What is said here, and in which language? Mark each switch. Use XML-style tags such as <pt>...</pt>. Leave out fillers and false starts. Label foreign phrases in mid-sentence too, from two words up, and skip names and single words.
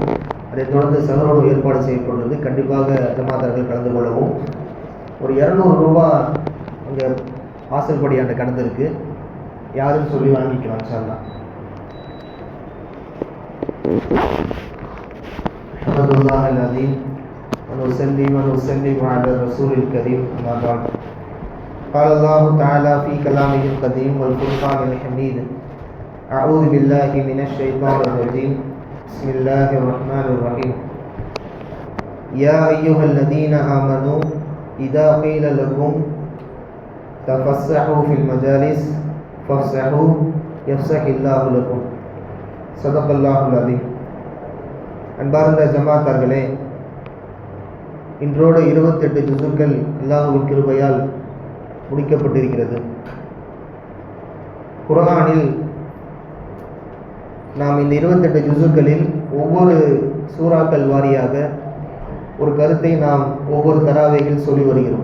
<ta>அதைத் தொடர்ந்து சஹரோடு ஏற்பாடு செய்யப்படுவது. கண்டிப்பாக ஜமாத்தார்கள் கலந்து கொள்ளவும். ஒரு 200 ரூபா அங்கே வாசல்படியாண்ட கணக்கு இருக்குது, யாருன்னு சொல்லி வாங்கிக்கலாம்</ta> <ar>إن شاء الله. الحمد لله العظيم ونصلي ونسلم على الرسول الكريم أما بعد. قال الله تعالى في كلامه القديم والفرقان الحميد: أعوذ بالله من الشيطان الرجيم. بسم الله الرحمن الرحيم. يا أيها الذين آمنوا إذا قيل لكم تفسحوا في المجالس فافسحوا يفسح الله لكم. صدق الله العظيم.</ar> <ta>அன்பார்ந்த ஜமாத்தார்களே, இன்றோடு 28 ஜுசுக்கள் அல்லாஹ்வின் கிருபையால் முடிக்கப்பட்டிருக்கிறது. குர்ஆனில் நாம் இந்த 28 ஜுசுக்களில் ஒவ்வொரு சூறாக்கள் வாரியாக ஒரு கருத்தை நாம் ஒவ்வொரு தராவையில் சொல்லி வருகிறோம்.</ta>